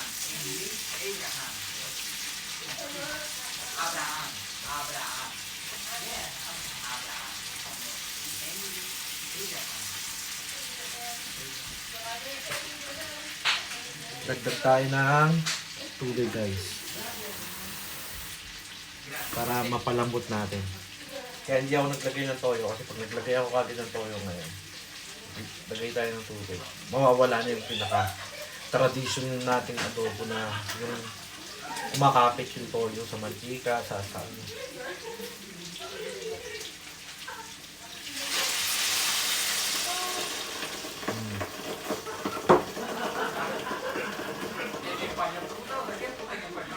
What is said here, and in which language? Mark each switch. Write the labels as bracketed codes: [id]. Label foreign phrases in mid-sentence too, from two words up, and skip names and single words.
[es] En inglés, Abraham. Abraham, Abraham. Yeah, Abraham. En inglés, Abraham. [tl] Dagdag tayo ng tubig guys. Para mapalambot natin. Kaya hindi ako naglagay ng toyo kasi pag naglagay ako kagad ng toyo ngayon, lagay tayo ng tubig. Mawawala na yung pinaka-tradition nating adobo na yung kumakapit yung toyo sa mantika, sa ano. [es] En español, puta, ¿de qué puta en español?